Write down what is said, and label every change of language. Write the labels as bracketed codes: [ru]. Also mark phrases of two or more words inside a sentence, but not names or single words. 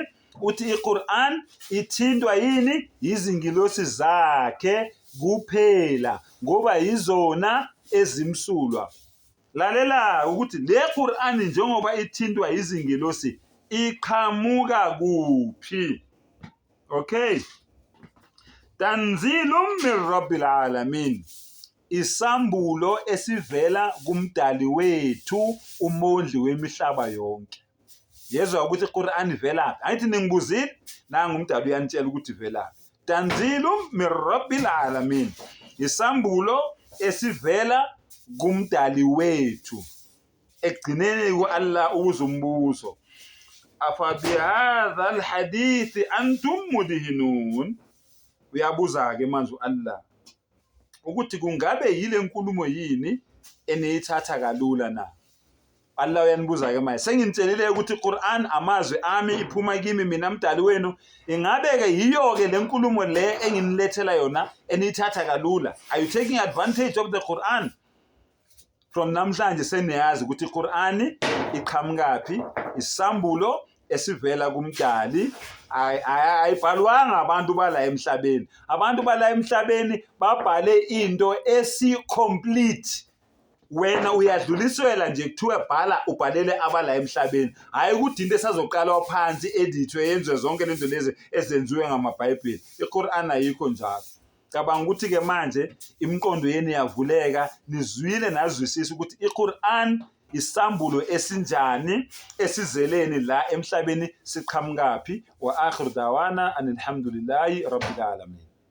[zu] Uthi iQur'an ithintwa yini? Izingilosi zakhe kuphela ngoba yizona ezimsulwa. Lalela ukuthi le Qur'an njengoba ithintwa izingilosi iqhamuka kuphi? [ar] Okay. تنزيل من رب العالمين. [zu] isambulo esivela kumdali wethu umondli wemihlaba yonke. Yezwa ukuthi iQur'an ivelaphi? Angithi ningibuzile, nanga umdali uyanitshela ukuthi ivelaphi. [ar] تنزيل من رب العالمين. [zu] Isambulo esivela kumdali wethu. Ekugcineni ku-Allah uzumbuzo. [ar] أفبهذا الحديث أنتم مدهنون. [zu] Uyabuza-ke manje u-Allah ukuthi kungabe yile nkulumo yini eniyithatha kalula na? Allah uyanibuza-ke manje, senginitshelile ukuthi iQur'an amazwi ami, iphuma kimi mina mdali wenu. Ingabe-ke yiyo-ke le nkulumo le enginilethela yona eniyithatha kalula? [en] Are you taking advantage of the Quran? [zu] From namhlanje seniyazi ukuthi iQur'an iqhamukaphi, isambulo esivela kumdali. Ayibhalwanga abantu bala emhlabeni. Abantu bala emhlabeni babhale into esi-complete. Wena uyadluliswela nje kuthiwe bhala ubhalele abala emhlabeni. Hayi ukuthi into esazoqalwa phansi edithwe yenziwe zonke lento lezi ezenziwe ngamaBhayibheli. iQur'an ayikho njalo. Cabanga ukuthi-ke manje imiqondo yenu yavuleka, nizwile nazwisisa ukuthi iQur'an isambulo esinjani esizeleni la emhlabeni siqhamukaphi. [ar] وآخر دعوانا الحمد لله رب العالمين.